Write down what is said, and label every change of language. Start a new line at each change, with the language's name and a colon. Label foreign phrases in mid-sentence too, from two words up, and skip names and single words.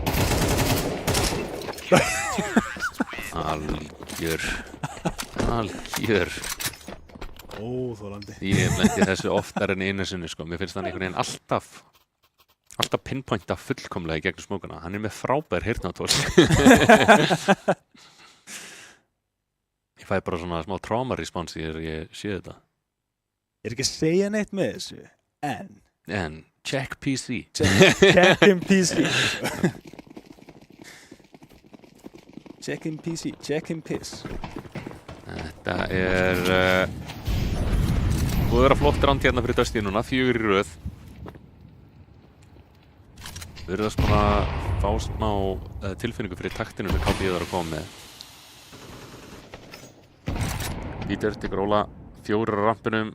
Icelandic: Algjör. Óþolandi. Ég hef lent í þessu oftar en einu sinni, sko. Mér finnst hann einhvern veginn alltaf pinpointa fullkomlega í gegnum smókuna. Hann er með frábær heyrnartól. Ég fæ bara svona smá
English: trauma response
Icelandic: þegar ég sé þetta. Ég er ekki að segja neitt með þessu, En
English: check PC. check in PC. Check in PC, check in piss.
Icelandic: Þetta búið að vera flott rand hérna fyrir Dusty núna, 4 í röð. Við erum þess að fá smá tilfinningu fyrir taktinu sem KB var að koma með. Peter tekur Óla 4 á rampinum.